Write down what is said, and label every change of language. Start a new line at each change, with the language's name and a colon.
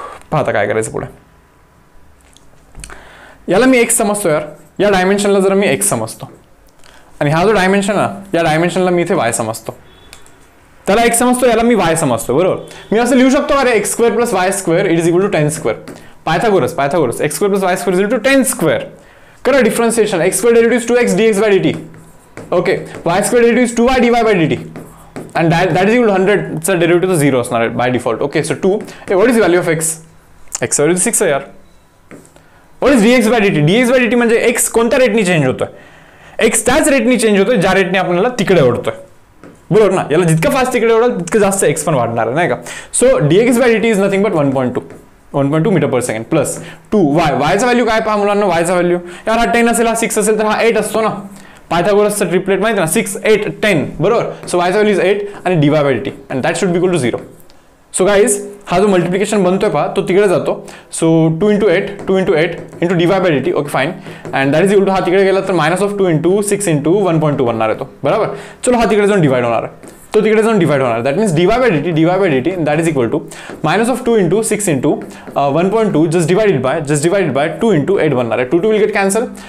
Marathi: पाहता काय करायचं पुढे. याला मी x समजतो यार. या डायमेन्शनला जर मी x समजतो आणि हा जो डायमेन्शन आहे या डायमेन्शनला मी इथे y समजतो. त्याला x समजतो, याला मी y समजतो, बरोबर. मी असं लिहू शकतो अरे
English: x square plus y square it is equal to 10 square. Pythagoras x square plus y square is equal to 10 square.
Marathi: करा differentiation.
English: x square derivative 2x dx by dt. Okay, y square derivative 2y dy by dt. and that is equal to 100 चा derivative 0
Marathi: असणार आहे
English: By default. Okay, so 2 what is value of x.
Marathi: x value 6 आहे यार.
English: What is dx by dt.
Marathi: dx by dt म्हणजे x कोणत्या रेटनी change होतोय. x त्याच रेटनी change होतोय ज्या रेटने आपल्याला तिकडे ओढतोय, बरोबर ना. याला जितका फास्ट तिकडे ओढाल तितकं जास्त x पण वाढणार आहे नाही का.
English: So dx by dt is nothing but 1.2 metre per second plus 2y.
Marathi: वायचा value काय पहा मुलांना. वायचा व्हॅल्यू यार हा 10 असेल, हा 6 असेल तर हा 8 असतो ना.
English: पायथागोरसचा ट्रिपलेट
Marathi: माहिती ना, 6 8 10, बरोबर.
English: So वायचा value is 8 आणि dy by dt and that should be equal to 0.
Marathi: So guys हा जो मल्टिप्लिकेशन बनतोय पहा तो तिकडे जातो.
English: So 2 into 8 into dy by dt. Okay fine. And that is equal to
Marathi: हा तिकडे गेला तर -2 into 6 into 1.2 बनणार आहे तो, बरोबर. चलो हा तिकडे जाऊन डिवाइड होणार आहे, तो तिकडे जाऊन डिवाइड होणार. That means dy by dt that is equal to -2 into 6 into 1.2 just divided by 2 into 8 बनणार आहे.
English: 2 will get cancel.